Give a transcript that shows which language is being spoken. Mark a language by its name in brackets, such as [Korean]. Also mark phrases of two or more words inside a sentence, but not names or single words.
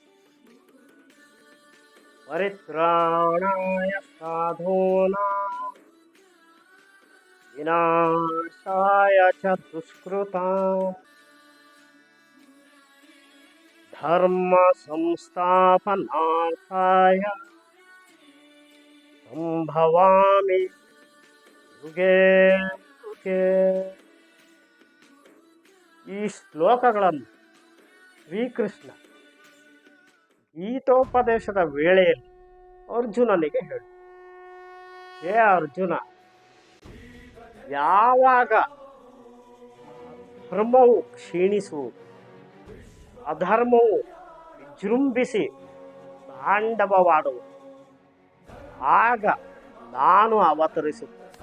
[Sanskrit] ಪರಿತ್ರಾಣಾಯ ಸಾಧೂನಾಂ ವಿನಾಶಾಯ ಚ ದುಷ್ಕೃತಾಂ ಧರ್ಮ ಸಂಸ್ಥಾಪನಾರ್ಥಾಯ ಸಂಭವಾಮಿ ಯುಗೇ ಯುಗೇ. [Kannada] ಈ ಶ್ಲೋಕಗಳನ್ನು ಶ್ರೀಕೃಷ್ಣ ಗೀತೋಪದೇಶದ ವೇಳೆಯಲ್ಲಿ ಅರ್ಜುನನಿಗೆ ಹೇಳಿ, ಹೇ ಅರ್ಜುನ, ಯಾವಾಗ ಧರ್ಮವು ಕ್ಷೀಣಿಸುವುದು, ಅಧರ್ಮವು ವಿಜೃಂಭಿಸಿ ತಾಂಡವವಾಡುವುದು, ಆಗ ನಾನು ಅವತರಿಸುತ್ತೇನೆ.